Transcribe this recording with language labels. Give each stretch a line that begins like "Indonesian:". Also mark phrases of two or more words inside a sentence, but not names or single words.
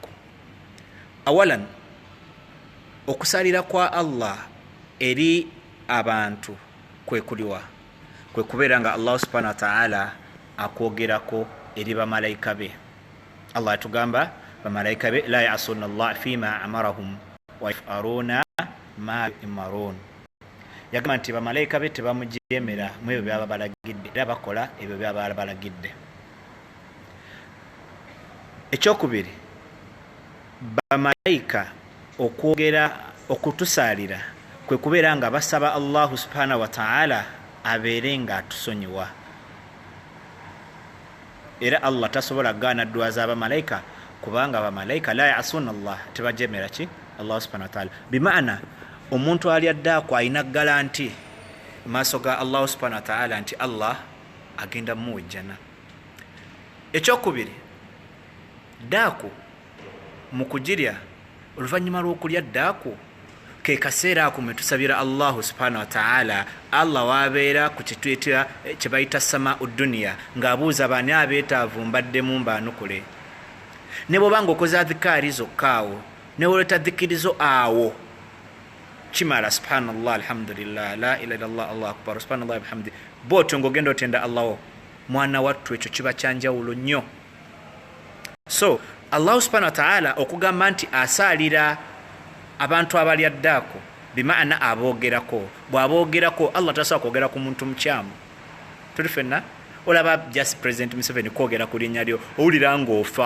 Ganda: Awalan, okusalira kwa Allah eri abantu kwe kuliwa, kwe kubeera nga Allah
Arabic: سبحانه وتعالى
Ganda: akwogerako eri bamalayika be. Allah atugamba bamalayika be
Arabic: لا يعصون الله فيما أمرهم ويفعلون ما يؤمرون.
Ganda: Yagamba nti bamalayika be tebamujemera mu ebyo byaba balagidde, era bakola ebyo byaba balagidde. Ekyokubiri, bamalayika okwogera okutusalira kwe kubeera nga basaba Allah
Arabic: سبحانه وتعالى
Ganda: abeere nga atusonyiwa. Era Allah tasobola gaana dua z'abamalayika kubanga abamalayika
Arabic: لا يعصون الله,
Ganda: tebajemera ki Allah
Arabic: سبحانه وتعالى.
Ganda: Bimaana omuntu ali addaako alina garanti maaso ga Allah
Arabic: سبحانه وتعالى
Ganda: nti Allah agenda muwejjana. Ekyokubiri, daaku mu kugirya, oluvannyuma lw'okulya daaku ke kaseera ako mwe tusabira Allah
Arabic: سبحانه وتعالى,
Ganda: Allah wabeera ku kituyitira kye bayita
Arabic: السماء الدنيا,
Ganda: ng'abuuza bani abeetaavu mbaddemu mbaanukule. Ne bw'obanga okoze adhikaari zokkaawo, ne woleeta dhikirizo awo, kimala
Arabic: سبحان الله الحمد لله لا إله إلا الله الله أكبر سبحان الله بحمده,
Ganda: bw'otyo ng'ogenda otenda Allah wo, mwana wattu ekyo kiba kyanjawulo nnyo. So Allah
Arabic: سبحانه وتعالى
Ganda: okugamba nti asaalira abantu abali addaako, bimaana aboogerako. Bw'aboogerako, Allah tasobola kwogera ku muntu mukyamu. Tuli ffenna olaba just President Museveni kwogera ku linnya lyo owulira ng'ofa.